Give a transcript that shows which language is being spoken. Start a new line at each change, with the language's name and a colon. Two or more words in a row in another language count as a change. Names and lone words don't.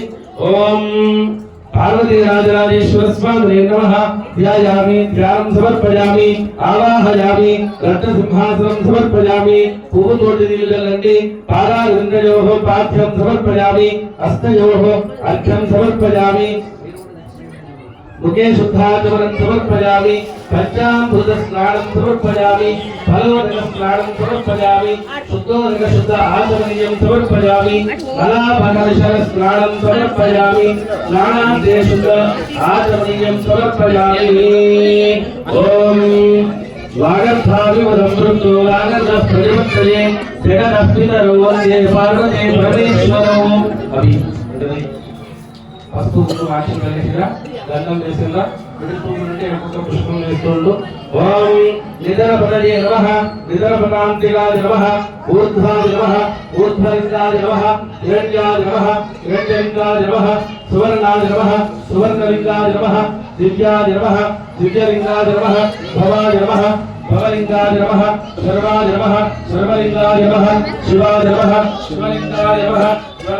Sanskrit: ఓం పార్వతీ రాజరాజేశ్వర స్వామి నమః. ధ్యాయామి, ధ్యానం సమర్పయామి, ఆవాహయామి, రత్న సింహాసనం సమర్పయామి.
Telugu: పువ్వుతోటి నీళ్లు చల్లండి.
Sanskrit: పాదారింద్రయోః పాఠ్యం సమర్పయామి, హస్తయోః అర్ఘ్యం సమర్పయామి. मुखे शुद्धाचमनं समर्पयामि, पंचामृत स्नानं समर्पयामि, फलोदक स्नानं समर्पयामि, शुद्धोदक शुद्ध आचमनीयं समर्पयामि, मलापकर्षण स्नानं समर्पयामि, स्नानान्ते शुद्ध आचमनीयं समर्पयामि. ओम वागर्थाभिवदं मृत्यो वागर्थः प्रतिपत्तये जगदस्मितरो वन्दे पार्वती परमेश्वरो.
Telugu: अभी పసుపు వాక్యం కలిసిరా దండం చేసిందా విడుతూ ఉంటే ఒక్కొక్క పుష్పం వేస్తుండు.
Sanskrit: ఓం నిదరపదయే నమః, నిదరపదాంతిగాయ నమః, ఊర్ధ్వాయ నమః, ఊర్ధ్వలింగాయ నమః, హిరణ్యాయ నమః, హిరణ్యలింగాయ నమః, సువర్ణాయ నమః, సువర్ణలింగాయ నమః, దివ్యాయ నమః, దివ్యలింగాయ నమః, భవాయ నమః, భవలింగాయ నమః, సర్వాయ నమః, సర్వలింగాయ నమః, శివాయ నమః, శివలింగాయ నమః,